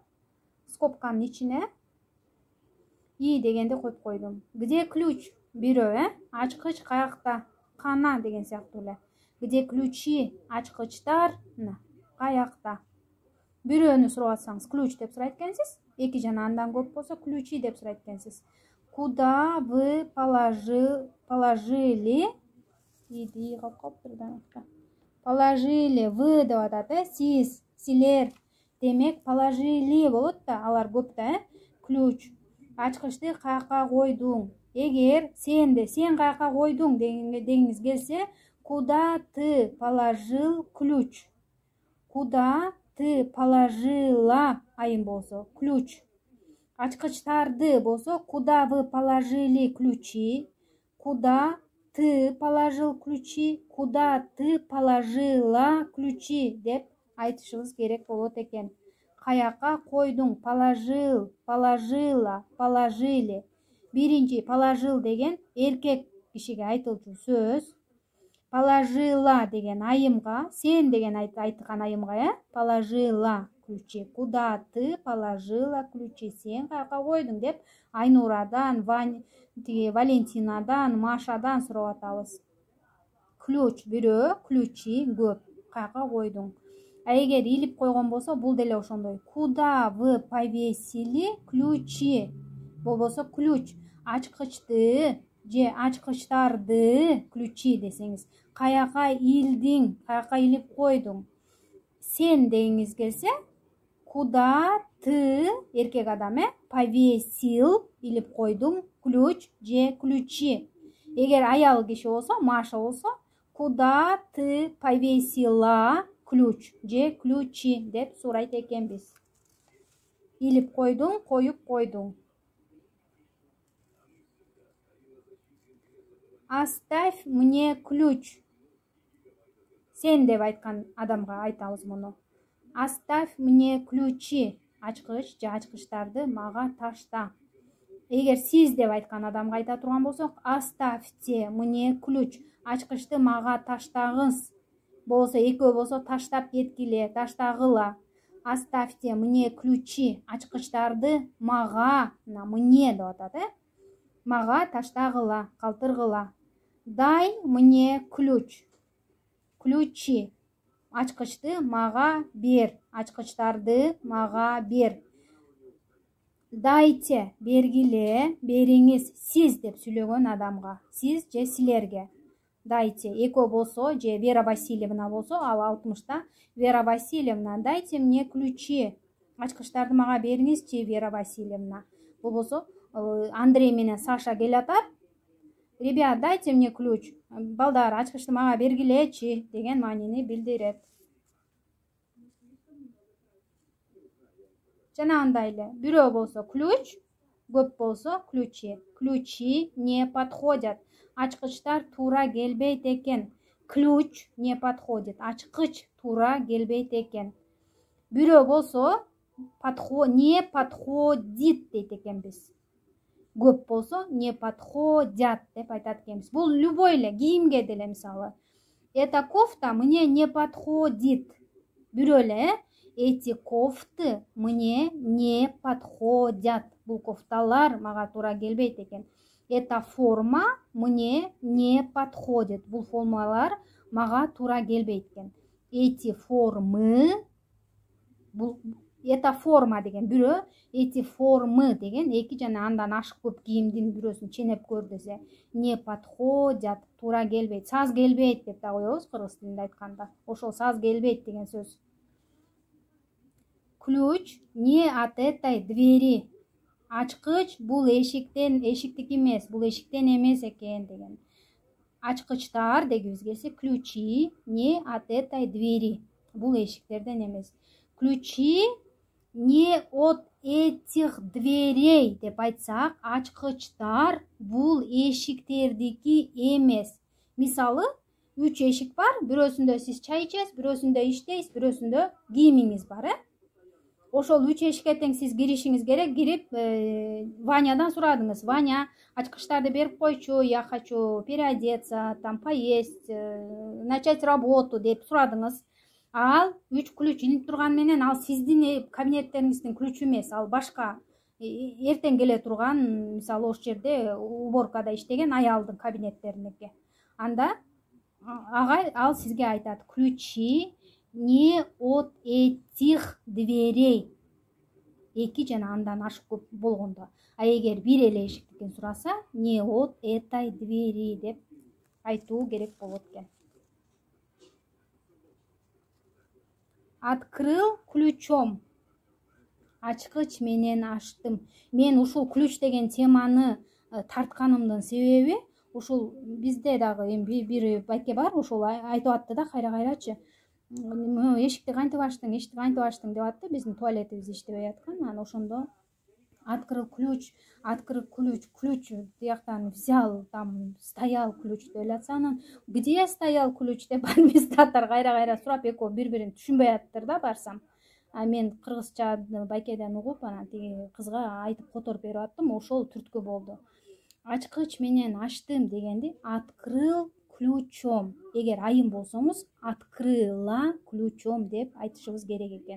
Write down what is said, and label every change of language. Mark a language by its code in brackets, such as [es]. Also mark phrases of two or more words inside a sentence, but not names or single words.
[ky] Скобканын ичине и дегенди коюп койдум. [ru] Где ключ? [ky] Бирөө, ачкыч каякта? Кана деген сыяктуу эле. [ru] Где ключи? [ky] Ачкычтар каякта? Бирөөнү сурап атсаңыз ключ деп сурайт экенсиз. 2 жана андан көп болсо ключи деп сурайт экенсиз. [ru] Куда вы положили? [ky] Иди калыптыр да. [ru] Положили вы [ky] деп атат, сиз, силер. Демек положили болот да, алар көп да, ключ. Ачкычты каяка койдуң? Эгер сен каяка койдуң дегиңиз келсе, [ru] куда ты положил ключ? Куда ты положила [ky] айым болсо [ru] ключ. [ky] Ачкычтарды болсо [ru] куда вы положили ключи? Куда ты положил ключи? Куда ты положила ключи [ky] деп айтышыбыз керек болот экен. Каяка койдуң? [ru] Положил, положила, положили. [ky] Биринчи положил деген эркек кишиге айтылчу сөз. Положила деген айымга, сен деген айткан айымга, [ru] положила ключи. Куда ты положила ключи? [ky] Сен каяка койдуң деп Айнурадан, Валентинадан, Машадан сурап атабыз. Ключ бирөө, ключи көп. Каяка койдуң? А эгер илип койгон болсо, бул деле ошондой. [ru] Куда вы повесили ключи? [ky] Болбосо ключ. Ачкычты же ачкычтарды ключи десеңиз, каяка илдиң, каяка илип койдуң? Сен дегиңиз келсе, [ru] куда ты, [ky] эркек адам, повесил, илип койдуң, ключ же ключи. Эгер аял киши болсо, Маша болсо, [ru] куда ты повесила ключ же ключи [ky] деп сурайт экенбиз. Илип койдуң, коюп койдуң. [ru] Оставь мне ключ. [ky] Сен деп айткан адамга айтабыз муну. [ru] Оставь мне ключи. [ky] Ачкыч же ачкычтарды мага ташта. Эгер сиз деп айткан адамга айта турган болсок, [ru] оставьте мне ключ. [ky] Ачкычты мага таштагыз. Болсо экөө болсо таштап кеткиле, таштагыла. [ru] Оставьте мне ключи. [ky] Ачкычтарды мага, мне деп атат, мага таштагыла, калтыргыла. [ru] Дай мне ключ. Ключи. [ky] Ачкычты мага бер. Ачкычтарды мага бер. Дайте, бергиле, бериңиз. Сиз деп сүйлөгөн адамга. Сиз же силерге. Дайте. Экөө болсо же Вера Васильевна болсо, ал 60-та. [ru] Вера Васильевна, дайте мне ключи. [ky] Ачкычтарды мага бериңизчи, Вера Васильевна. Болбосо Андрей менен Саша келатат. [ru] Ребят, дайте мне ключ. [ky] Балдар, ачкычты мага бергилечи деген маанини билдирет. Жана андай эле. Бирөө болсо ключ, көп болсо ключи. [ru] Ключи не подходят. [ky] ачкычтар туура келбейт экен. [ru] Ключ не подходит. [ky] Ачкыч туура келбейт экен. Бирөө болсо [ru] не подходит [ky] дейт экенбиз. Көп болсо [ru] не подходят [ky] деп айтат экенбиз. Бул любой эле кийимге деле мисалы. [ru] Эта кофта мне не подходит. [ky] Бирөө эле [ru] эти кофты мне не подходят. [ky] Бул кофталар мага туура келбейт экен. [ru] Эта форма мне не подходит. [ky] Бул формалар мага туура келбейт экен. [ru] Эти формы, эта форма [ky] деген бирөө, [ru] эти формы [ky] деген эки жана андан ашык көп кийимдин бирөөсүн ченеп көр десе, [ru] не подходят, [ky] туура келбейт, саз келбейт деп да коебуз кыргыз тилинде айтканда. Ошол саз келбейт деген сөз. [ru] Ключ не от этой двери. [ky] Ачкыч бул эшиктики эмес, бул эшиктен эмес экен деген. Ачкычтар дегибиз келсе, [ru] ключи не от этой двери. [ky] Бул эшиктерден эмес. [ru] Ключи не от этих дверей [ky] деп айтсак, ачкычтар бул эшиктердики эмес. Мисалы, 3 эшик бар, бирөөсүндө сиз чай ичесиз, бирөөсүндө иштейсиз, бирөөсүндө кийимиңиз бар, Ошол 3 эшикке тең сиз киришиңиз керек. Кирип, Ванядан сурадыңыз. Ваня, ачкычтарды берип койчу, [ru] я хочу переодеться, там поесть, начать работу [ky] деп сурадыңыз. Ал 3 ключ илинип турган менен ал сиздин кабинеттериңиздин ключу эмес, ал башка эртең келе турган, мисалы ошол жерде уборкада иштеген аялдын кабинеттериники. Анда агай ал сизге айтат: [ru] ключи не от этих дверей. [ky] Эки жана андан ашык көп болгондо. А эгер бир эле эшиктен сураса, [ru] не от этой двери [ky] деп айтуу керек болот экен. [ru] Открыл ключом. [ky] Ачкыч менен ачтым. Мен ушул ключ деген теманы тартканымдын себеби, ушул бизде дагы эми бир байке бар, ушул айтып атты да кайра-кайрачы. Эшикти кантип ачтың, эшикти кантип ачтың деп атты. Биздин туалетибиз иштебей аткан. Анан ошондо [ru] открыл ключ, [ky] ключ тияктан [ru] взял, там стоял ключ [ky] деп эле анан [ru] где стоял ключ [ky] деп администратор кайра-кайра сурап, экөө бири-бирин түшүнбөй аттыр да барсам. Мен кыргызча байкеден угуп, анан тиги кызга айтып которуп берип аттым. Ошол түрткү болду. Ачкыч менен ачтым дегенди [ru] открыл ключом. [ky] Эгер айым болсоңуз, [ru] открыла ключом [ky] деп айтышыбыз керек экен.